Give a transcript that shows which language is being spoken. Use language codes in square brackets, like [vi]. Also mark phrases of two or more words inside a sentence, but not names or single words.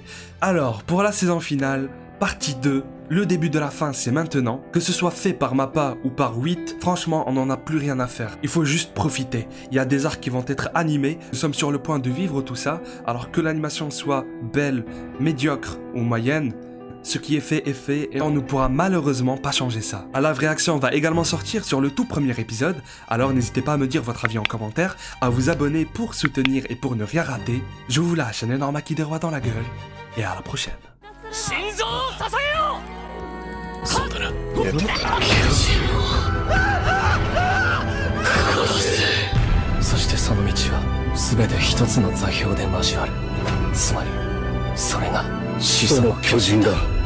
[fr] Alors, pour la saison finale, partie 2, le début de la fin c'est maintenant, que ce soit fait par Mappa ou par 8, franchement on n'en a plus rien à faire, il faut juste profiter, il y a des arcs qui vont être animés, nous sommes sur le point de vivre tout ça, alors que l'animation soit belle, médiocre ou moyenne, ce qui est fait et on ne pourra malheureusement pas changer ça. La live réaction va également sortir sur le tout premier épisode, alors n'hésitez pas à me dire votre avis en commentaire, à vous abonner pour soutenir et pour ne rien rater, je vous lâche un énorme acquis des rois dans la gueule, et à la prochaine. [ja] そうだな。そしてその道は全て一つの座標で交わる。つまりそれが始祖の巨人だ。